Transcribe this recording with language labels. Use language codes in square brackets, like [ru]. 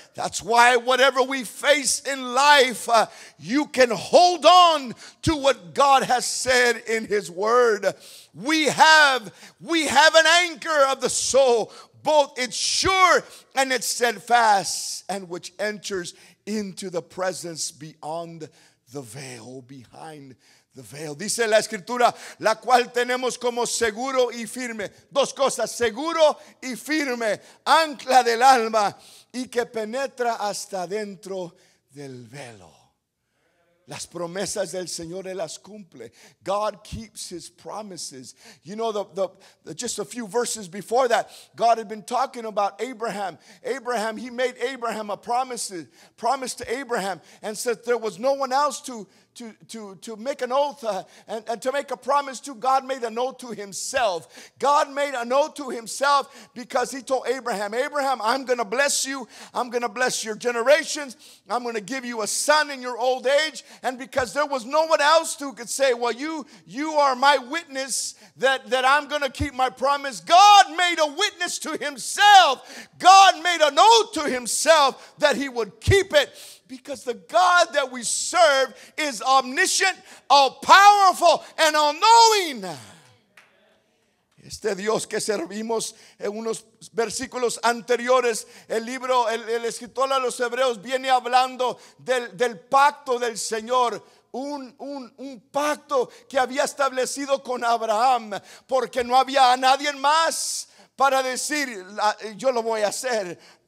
[en] That's why whatever we face in life, you can hold on to what God has said in his word. We have an anchor of the soul. Both it's sure and it's steadfast, and which enters into the presence beyond the veil, behind The veil. [es] Dice la escritura, la cual tenemos como seguro y firme. Dos cosas, seguro y firme, ancla del alma y que penetra hasta dentro del velo. Las promesas del Señor Él las cumple. [en] God keeps His promises. You know, just a few verses before that, God had been talking about Abraham. Abraham, He made Abraham a promise to Abraham, and said there was no one else to make an oath and to make a promise to. God made an oath to Himself. God made an oath to Himself because He told Abraham, Abraham, I'm going to bless you. I'm going to bless your generations. I'm going to give you a son in your old age. And because there was no one else who could say, well, you are my witness that I'm going to keep my promise. God made a witness to Himself. God made an oath to Himself that He would keep it. Because the God that we serve is omniscient, all-powerful, and all-knowing. [es] Este Dios que servimos, en unos versículos anteriores, el escritor a los Hebreos viene hablando del pacto del Señor. Un pacto que había establecido con Abraham, porque no había a nadie más para decir, yo lo voy a hacer.